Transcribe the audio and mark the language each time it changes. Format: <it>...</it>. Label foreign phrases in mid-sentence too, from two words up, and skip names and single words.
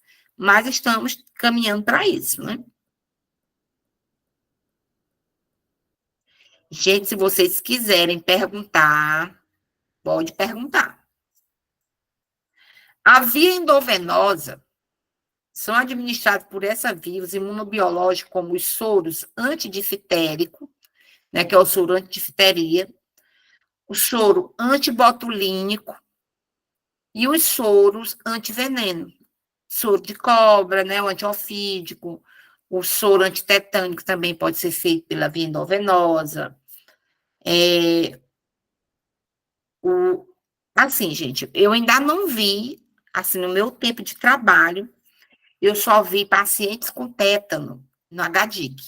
<pt>Mas estamos caminhando para isso, né? Gente, se vocês quiserem perguntar, pode perguntar. A via endovenosa são administrados por essa via os imunobiológicos, como os soros antidifterico, né, que é o soro antidifteria, o soro antibotulínico e os soros antiveneno. Soro de cobra, né, o antiofídico, O soro antitetânico também pode ser feito pela via endovenosa. Assim, gente, eu ainda não vi, assim, no meu tempo de trabalho, eu só vi pacientes com tétano no HDIC.</pt>